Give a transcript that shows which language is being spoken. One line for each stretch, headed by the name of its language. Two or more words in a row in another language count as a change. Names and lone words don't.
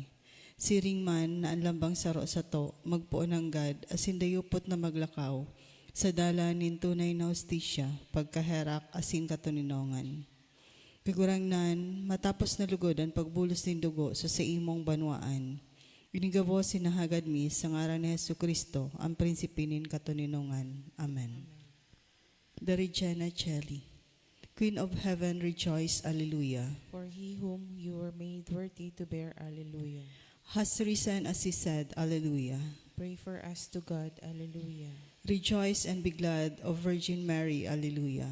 Bikol: Siring man na ang lambang saro sa to, magpuon ang gad, asin dayupot na maglakaw, sa dala nin tunay na hostisya, pagkaherak asin katuninongan. Kagurangnan, matapos na lugod ang pagbulos nin dugo sa imong banwaan, inigabo sinahagad mi sa ngaran ni Jesu Kristo, ang prinsipe nin katuninongan.
English: Amen. The Regina Coeli. Queen of Heaven, rejoice, Alleluia. For he whom you were made worthy to bear, Alleluia. Has risen as he said, Alleluia. Pray for us to God, Alleluia. Rejoice and be glad, O Virgin Mary, Alleluia.